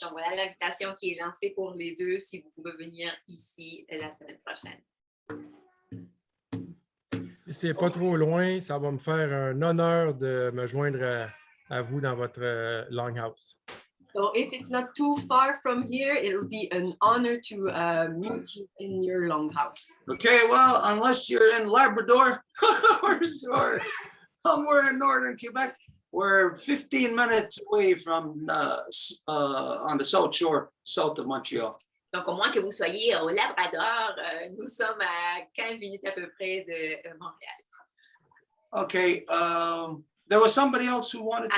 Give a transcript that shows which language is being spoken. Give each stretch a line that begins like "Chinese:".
French: Donc voilà l'invitation qui est lancée pour les deux, si vous pouvez venir ici la semaine prochaine. Si c'est pas trop loin, ça va me faire un honneur de me joindre à vous dans votre Longhouse.
English: So if it's not too far from here, it'll be an honor to meet you in your Longhouse. Okay, well, unless you're in Labrador or somewhere in northern Quebec, we're 15 minutes away from on the south shore, south of Montreal.
French: Donc, au moins que vous soyez au Labrador, nous sommes à 15 minutes à peu près de Montréal.
English: Okay, there was somebody else who wanted to